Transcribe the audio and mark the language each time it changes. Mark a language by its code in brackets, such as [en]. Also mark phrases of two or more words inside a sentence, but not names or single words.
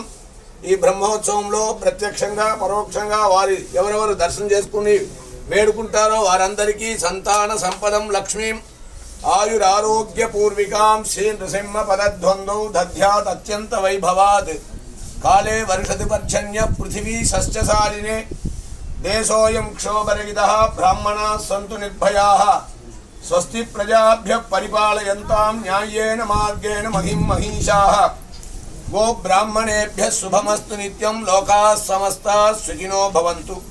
[te] ఈ బ్రహ్మోత్సవంలో ప్రత్యక్షంగా పరోక్షంగా వారి ఎవరెవరు దర్శనం చేసుకుని వేడుకుంటారో వారందరికీ సంతాన [sa] సంపదం లక్ష్మీం ఆయురారోగ్య పూర్వికాం శ్రీ నృసింహ పదద్వందౌ దధ్యాత్ అత్యంత వైభవాత్ కాలే వర్షతి పర్జన్య పృథివీ సస్యశాలినే దేశోయం క్షోభరహితః బ్రాహ్మణాः సంతు నిర్భయాः స్వస్తి ప్రజాభ్యః పరిపాలయంతాం న్యాయేన మార్గేణ మహిం మహిషాः గో బ్రాహ్మణేభ్యः శుభమస్తు నిత్యం లోకాः సమస్తాः సుఖినో భవంతు.